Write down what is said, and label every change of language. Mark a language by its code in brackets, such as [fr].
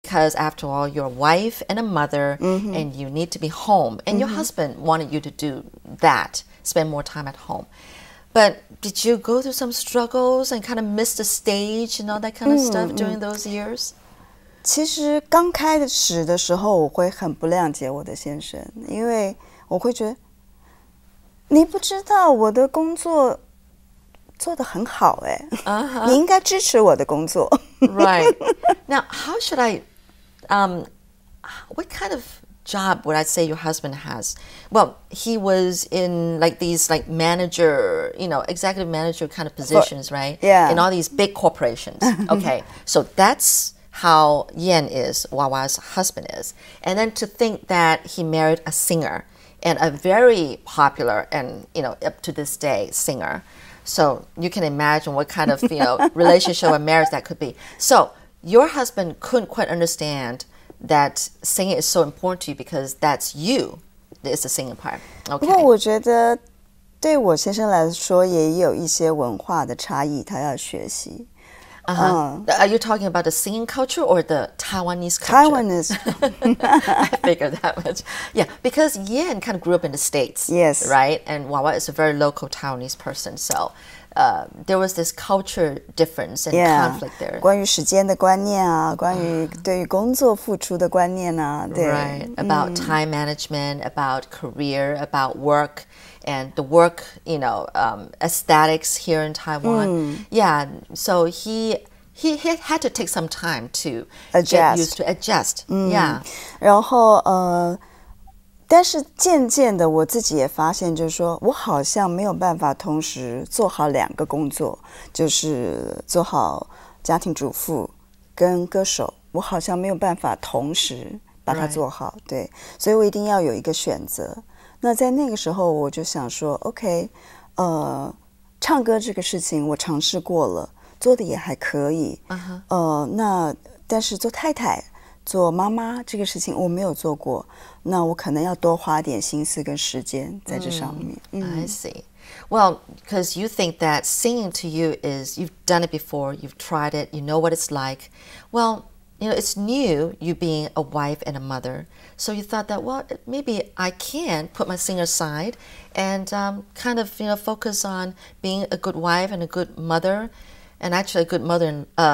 [en] because after all, you're a wife and a mother, and you need to be home. And your husband wanted you to do that, spend more time at home. But did you go through some struggles and kind of miss the stage and all that kind of stuff during those years? [zh] 其实刚开始的时候，我会很不谅解我的先生，因为我会觉得你不知道我的工作做得很好哎，你应该支持我的工作。 [en] Right. Now, how should I? What kind of job would I say your husband has? Well, he was in like these like manager, executive manager kind of positions, right? Yeah. In all these big corporations. Okay, so that's how Yan is, Wawa's husband is. And then to think that he married a singer and a very popular and, up to this day singer. So you can imagine what kind of, relationship or marriage that could be. So your husband couldn't quite understand that singing is so important to you because that's you, is the singing part. Okay. [zh] 不过我觉得对我先生来说也有一些文化的差异，他要学习。 [en] Are you talking about the singing culture or the Taiwanese culture? Taiwanese. I figured that much. Yeah, because Yan kind of grew up in the States. Yes. Right? And Wawa is a very local Taiwanese person. So there was this culture difference and conflict there. [zh] 关于时间的观念啊，关于对于工作付出的观念啊，对。 [en] Right. About time management, about career, about work. And the work, aesthetics here in Taiwan. Yeah, so he had to take some time to get used to adjust. Yeah. [zh] 然后但是渐渐的我自己也发现，就是说我好像没有办法同时做好两个工作，就是做好家庭主妇跟歌手，我好像没有办法同时把它做好。对，所以我一定要有一个选择。那在那个时候我就想说 OK 唱歌这个事情我尝试过了，做的也还可以。那但是做太太做妈妈这个事情我没有做过，那我可能要多花点心思跟时间在这上面。 [en] I see. Well, because you think that singing to you is you've done it before, you've tried it, you know what it's like. Well, it's new, you being a wife and a mother. So you thought that, well, maybe I can put my singing aside and kind of, focus on being a good wife and a good mother, and actually a good mother.